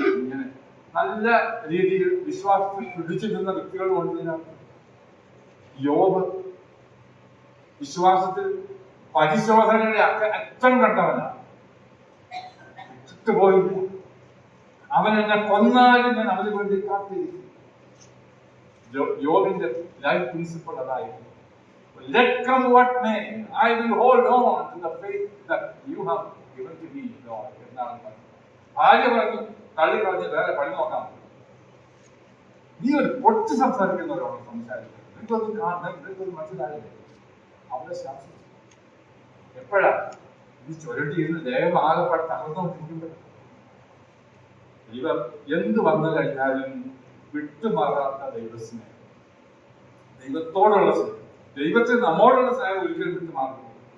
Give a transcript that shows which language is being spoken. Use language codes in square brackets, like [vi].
[ml] ഇങ്ങനെ നല്ല രീതിയിൽ വിശ്വാസത്തിൽ പിടിച്ചു നിന്ന വ്യക്തികളും ഉണ്ട് ഇതിനകത്ത്. യോബ് വിശ്വാസത്തിൽ പരിശോധനയുടെ അറ്റം കണ്ടവനാണ്. വിട്ടുപോയില്ല. അവൻ എന്നെ കൊന്നാലും ഞാൻ അവന് വേണ്ടി കാത്തിരിക്കും. യോബിന്റെ ലൈഫ് പ്രിൻസിപ്പിൾ അതായിരുന്നു. [en] Let come what may, I will hold on to the faith that you have given to me, Lord. [ml] എന്നാണ് പറഞ്ഞത്. ഭാര്യ പറഞ്ഞു, തള്ളി പറഞ്ഞ് വേറെ പണി നോക്കാം. നീ ഒരു പൊട്ടി സംസാരിക്കുന്നവരോട് സംസാരിക്കുന്നത് നിങ്ങൾക്കൊന്നും മനസ്സിലായില്ലേ? അവരെ ശാസിച്ചു. എപ്പോഴാ ഈ ചുരട്ടിയിരുന്ന് ദേഹം ആകെപ്പെട്ട് തകർന്നുകൊണ്ടിരിക്കുമ്പോൾ ദൈവം എന്ത് വന്നു കഴിഞ്ഞാലും വിട്ടുമാറാത്ത ദൈവസ്നേഹം, ദൈവത്തോടുള്ള സ്നേഹം, ദൈവത്തിന് നമ്മോടുള്ള സ്നേഹം ഒരിക്കലും വിട്ടുമാറുന്നു.